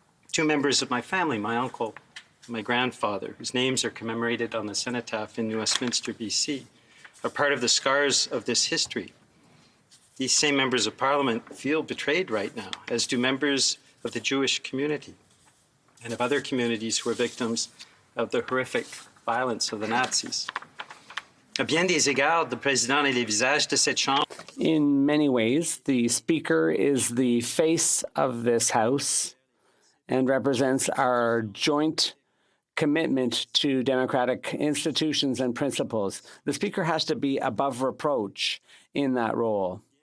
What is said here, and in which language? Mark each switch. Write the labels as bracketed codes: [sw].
[en] Two members of my family, my uncle and my grandfather, whose names are commemorated on the cenotaph in Westminster, BC, are part of the scars of this history. These same members of Parliament feel betrayed right now, as do members of the Jewish community and of other communities who are victims of the horrific violence of the Nazis. [fr] À bien des égards, le président est le visage de cette chambre. [en] In many ways, the Speaker is the face of this House and represents our joint commitment to democratic institutions and principles. The Speaker has to be above reproach in that role.